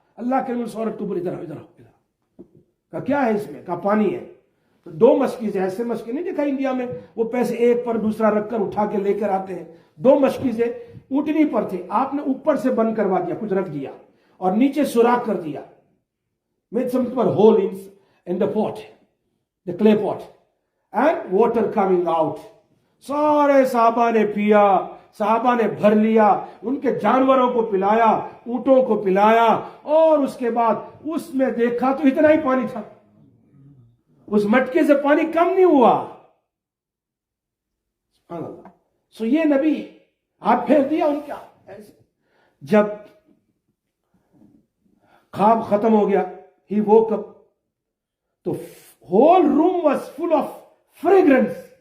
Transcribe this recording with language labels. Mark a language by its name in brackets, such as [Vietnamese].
[Urdu] اللہ کے رسول عورت کو ادھر آؤ. کہا کیا ہے اس میں؟ کہا پانی ہے. تو 2 مشکیزیں, ایسے مشکے نہیں دیکھا انڈیا میں, وہ پیسے ایک پر دوسرا رکھ کر اٹھا کے لے کر آتے ہیں. 2 مشکیزیں اونٹنی پر تھے, آپ نے اوپر سے بند کروا دیا, کچھ رکھ دیا اور نیچے سوراخ کر دیا. [English] made some hole in the pot, the clay pot, and water coming out. [Urdu] سارے صحابہ نے پیا, صحابہ نے بھر لیا, ان کے جانوروں کو پلایا, اونٹوں کو پلایا, اور اس کے بعد اس میں دیکھا تو اتنا ہی پانی تھا. اس مٹکے سے پانی کم نہیں ہوا. سبحان اللہ. سو یہ نبی ہاتھ پھیر دیا ان کا. جب خواب ختم ہو گیا, [English] he woke up, [Urdu] تو [English] whole room was full of fragrance.